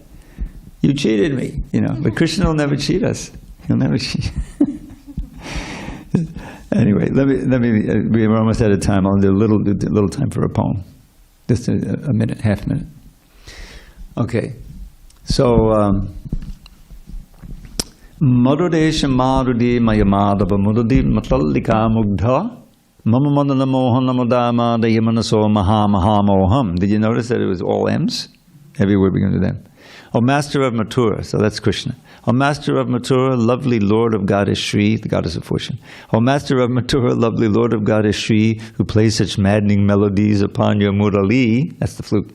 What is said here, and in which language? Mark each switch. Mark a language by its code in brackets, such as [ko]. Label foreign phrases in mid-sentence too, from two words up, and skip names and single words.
[en] You cheated me, you know, but Krishna will never cheat us. He'll never cheat. Anyway, we're almost out of time. I'll do a little time for a poem. Just a minute, half minute. Okay, so, [sa] Madhudesha Madhudi Mayamadava Mududi Matallika Mugdha Mama Madana Mohana Madama Dayamanaso Maha Maha Moham. [en] Did you notice that it was all M's? Every word begins with M. O Master of Mathura, so that's Krishna. O Master of Mathura, lovely Lord of Goddess Shri, the Goddess of Fortune. O Master of Mathura, lovely Lord of Goddess Shri, who plays such maddening melodies upon your murali, that's the flute.